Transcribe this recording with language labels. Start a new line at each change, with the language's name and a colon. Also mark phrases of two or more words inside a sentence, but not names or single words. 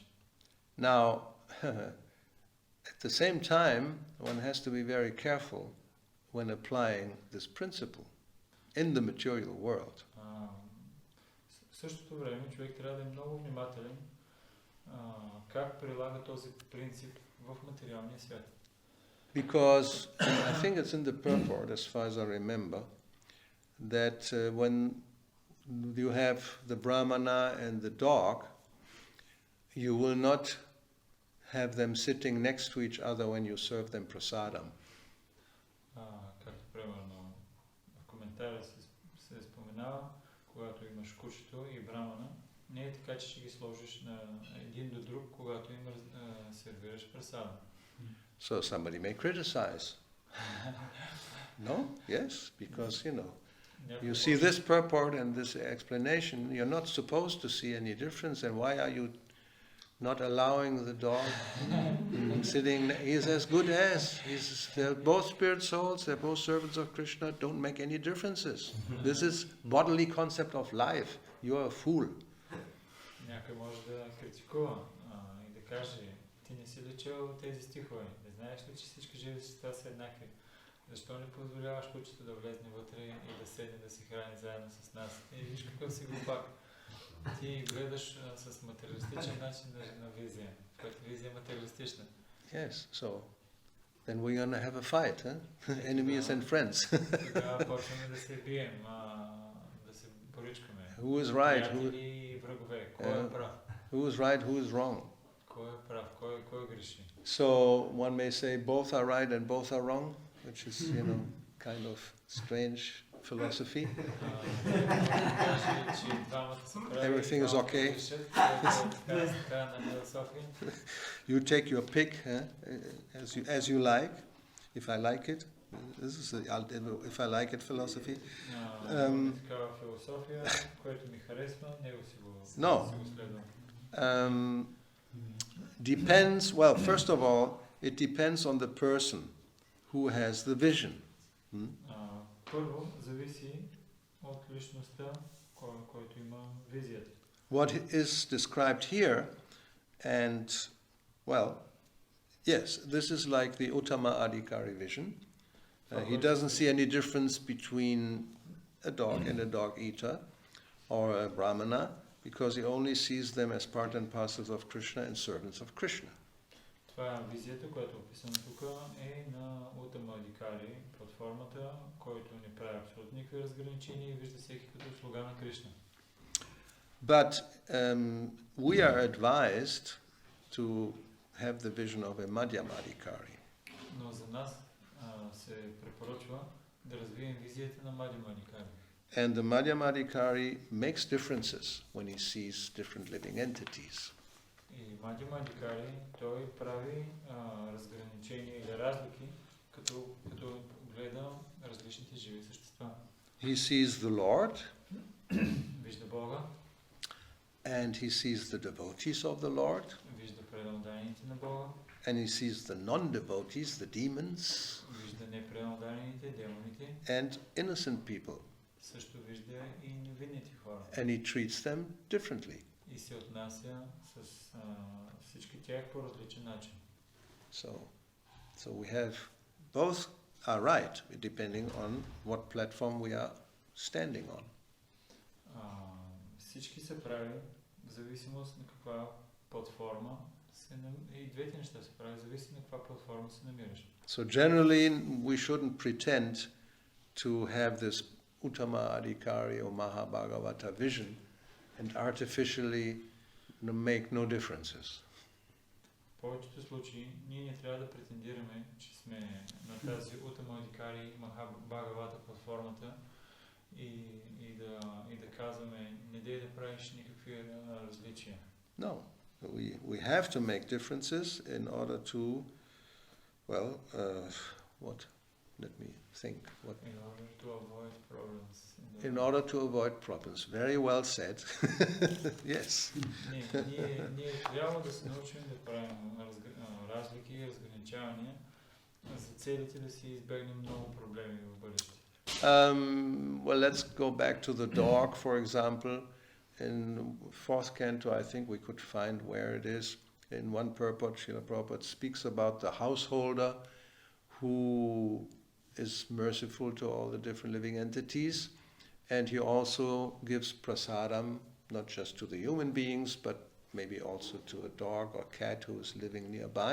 English: Now, at the same time, one has to be very careful when applying this principle in the material world.
Bulgarian: В същото време човек трябва да е много внимателен как прилага този принцип в материалния свят.
English: Because I think it's in the purport, as far as I remember, that when you have the Brahmana and the dog, you will not have them sitting next to each other when you serve them prasadam.
Bulgarian: Както примерно в коментара се споменава, когато имаш кучето и брамана, не е така, че ще ги сложиш на един до друг, когато им сервираш прасада.
English: So somebody may criticize. No? Yes, because, you see this purport and this explanation, you're not supposed to see any difference, and why are you not allowing the dog sitting? He's as good as. They're both spirit souls, they're both servants of Krishna, don't make any differences. This is bodily concept of life. You are a fool.
Bulgarian: Някой може да критикува и да каже, ти не си лечил тези стихове, не знаеш ли, че всички живи същества са еднакви? Защо не позволяваш кучето да влезне вътре и да седне да се храни заедно с нас? И виж какъв си глупак. Ти гледаш с материалистичен начин на визия, която визия е материалистична.
English: Yes, so then we're going to have a fight, huh? Enemies and friends.
Bulgarian: Тогава почваме да се бием, да се поричкаме.
English: Who is right?
Bulgarian: Приятели и врагове. Кой е прав?
English: Who is right? Who is wrong?
Bulgarian: Кой е прав? Кой греши?
English: So one may say both are right and both are wrong, which is, kind of strange philosophy. Everything is okay. You take your pick as you like. If I like it, this is the if I like it philosophy. No. Depends. Well, first of all, it depends on the person who has the vision.
Bulgarian: Първо, зависи от личността, който има визията.
English: What is described here, and, well, yes, this is like the Uttama Adhikari vision. He doesn't see any difference between a dog and a dog eater, or a brahmana, because he only sees them as part and parcels of Krishna and servants of Krishna.
Bulgarian: Това е визията, която е описана тук, е на Уттама Адхикари, платформата, който не прави абсолютно никакви разграничения и вижда всеки като слуга на Кришна.
English: But we are advised to have the vision of a Madhyama Adhikari.
Bulgarian: Но за нас се препоръчва да развием визията на Madhyama Adhikari.
English: And the Madhyama Adhikari makes differences when he sees different living entities.
Bulgarian: И Madhyama Adhikari, той прави разграничения или разлики, като гледа различните живи същества.
English: He sees the Lord,
Bulgarian: вижда Бога,
English: and he sees the devotees of the Lord,
Bulgarian: вижда преданните на Бога,
English: and he sees the non-devotees, the demons,
Bulgarian: вижда непреданните, демоните,
English: and innocent people.
Bulgarian: Също вижда и невинните хора.
English: And he treats them differently.
Bulgarian: И се отнася с всички тях по различен начин.
English: So we have both are right, depending on what platform we are standing on.
Bulgarian: Всички са прави в зависимост на каква платформа и двете неща се прави в зависимост на каква платформа се намираш.
English: So generally we shouldn't pretend to have this Uttama Adhikari or Mahabhagavata vision and artificially make no differences.
Bulgarian: В повечето случаи ние не трябва да претендираме, че сме на тази Uttama Adhikari Mahabhagavata платформата и да казваме, не дей да правиш никакви различия.
English: No, we have to make differences in order to, well, what? Let me think. What? In order to avoid problems. In order to avoid problems. Very well said. Yes.
Bulgarian: Ние трябва да се научим да правим разлики и разграничавания за целите да си избегнем много проблеми в бъдеще.
English: Well, let's go back to the dog, for example. In fourth canto, I think we could find where it is. In one purport, Srila Prabhupada speaks about the householder who is merciful to all the different living entities, and he also gives prasadam, not just to the human beings, but maybe also to a dog or cat who is living nearby.